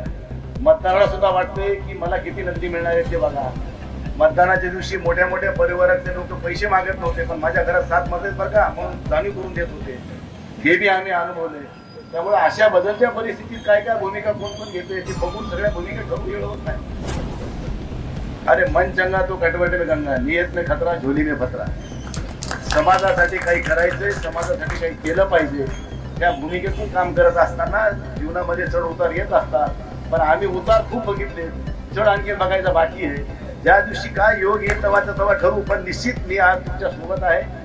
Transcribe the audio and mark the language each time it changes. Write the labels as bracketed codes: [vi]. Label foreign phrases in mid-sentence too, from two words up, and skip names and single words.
[mr] मतदाराला सुद्धा वाटतंय की मला किती नंदी मिळणार आहे ते बघा. मतदानाच्या दिवशी मोठ्या मोठ्या परिवारातले लोक पैसे मागत नव्हते, पण माझ्या घरात 7 मत बरं का म्हणून जाणीव करून देत होते. हे बी आम्ही अनुभवले. त्यामुळे अशा बदलत्या परिस्थितीत काय काय भूमिका कोण कोण घेतोय ते बघून सगळ्या भूमिका ठरवून गेलो होत नाही. [hi] अरे मन चंगा तो कटवट में गंगा, नियत में खतरा झोली में फतरा. [mr] समाजासाठी काही करायचंय, समाजासाठी काही केलं पाहिजे, त्या भूमिकेतून काम करत असताना जीवनामध्ये चढ उतार येत असतात. पण आम्ही उतार खूप बघितले, चढ आणखी बघायचा बाकी आहे. ज्या दिवशी काय योग येईल तेव्हा ठरवू. पण निश्चित मी आज तुमच्या सोबत आहे.